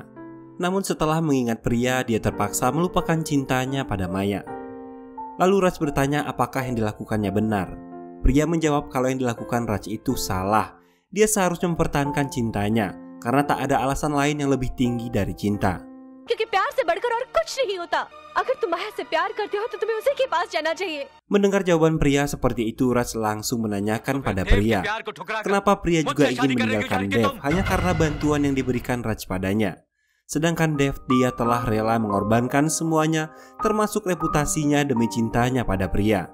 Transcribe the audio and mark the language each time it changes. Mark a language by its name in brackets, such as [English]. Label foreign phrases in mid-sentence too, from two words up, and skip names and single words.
[Indonesian] Namun setelah mengingat pria, dia terpaksa melupakan cintanya pada Maya. Lalu Raj bertanya apakah yang dilakukannya benar. Pria menjawab kalau yang dilakukan Raj itu salah. Dia seharusnya mempertahankan cintanya karena tak ada alasan lain yang lebih tinggi dari cinta. [Hindi] क्योंकि प्यार से बढ़कर और कुछ नहीं होता. अगर तुम माया से प्यार करते हो तो तुम्हें उसी के पास जाना चाहिए. [Indonesian] Mendengar jawaban pria seperti itu, Raj langsung menanyakan pada pria, kenapa pria juga ingin meninggalkan Dev hanya karena bantuan yang diberikan Raj padanya. Sedangkan Dev, dia telah rela mengorbankan semuanya, termasuk reputasinya demi cintanya pada pria.